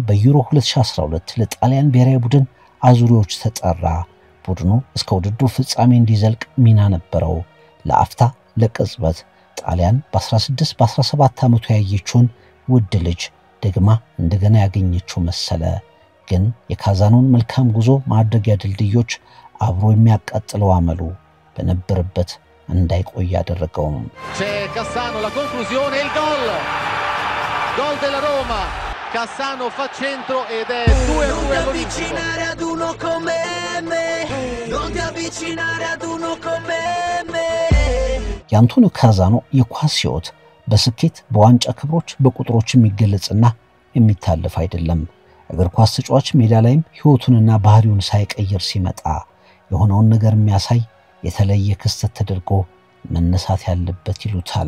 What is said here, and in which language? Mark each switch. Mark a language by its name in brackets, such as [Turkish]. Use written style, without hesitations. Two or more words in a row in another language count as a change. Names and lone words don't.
[Amharic] በዩሮ 2012 ለጣሊያን ብሔራዊ ቡድን አዙሪዎች ተጠራ። ቡድኑ እስከ ውድድሩ ፍጻሜ እንዲዘልቅ ሚና ነበረው። ለአፍታ ለቅጽበት ጣሊያን በ16 በ17 ዓመቱ ያየችውን ውድ ልጅ ደግማ እንደገና ያገኘችው መሰለ። ግን የካዛኖን መልካም ጉዞ ማድረጊያ ድልድዮች አብሮ የሚያቃጥለው አመሉ በነበረበት እንዳይቆይ ያደረገው። [Italian] Cassano la conclusione il gol della Roma. Cassano fa centro ed è 2-2 all'Olimpico. [Amharic] የአንቶኒዮ ካዛኖ የኳስ ሕይወት በስኬት በዋንጫ ክብሮች በቁጥሮች የሚገለጽና የሚታለፍ አይደለም። እግር ኳስ ተጫዋች ሜዳ ላይም ሕይወቱንና ባህሪውን ሳይቀይር ሲመጣ የሆነውን ነገር የሚያሳይ የተለየ ክስተት ተደርጎ መነሳት ያለበት ይሉታል።